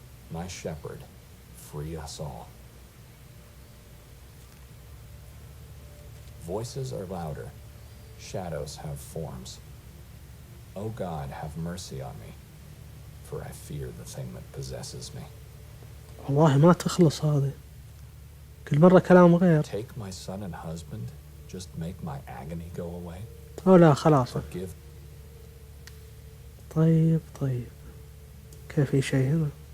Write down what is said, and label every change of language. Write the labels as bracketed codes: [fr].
[en] My shepherd, free us all. Voices are louder, shadows have forms. O God, have mercy on me, for I fear the thing that possesses me. [ar] والله ما تخلص هذه، كل مرة كلام غير. [en] Take my son and husband, just make my agony go away. [ar] أو لا خلاص. [en] Forgive. [ar] طيب كيف في شيء هنا؟